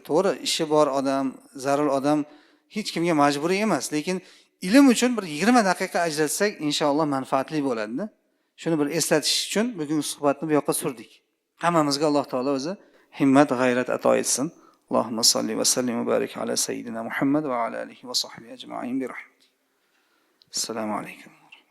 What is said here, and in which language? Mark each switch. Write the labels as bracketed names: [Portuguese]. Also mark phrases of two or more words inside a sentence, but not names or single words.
[Uzbek] To'g'ri, ishi bor odam, zarur odam hech kimga majburiy emas, lekin ilm uchun bir 20 daqiqa ajratsak, inshaalloh manfaatli bo'ladi-da. Shuni bir eslatish uchun bugungi suhbatni bu yoqqa surdik. Hammamizga Alloh taolo o'zi himmat, g'ayrat ato etsin. [Arabic] اللهم صل وسلم وبارك على سيدنا محمد وعلى آله وصحبه أجمعين برحمتك. [Uzbek] Assalomu alaykum.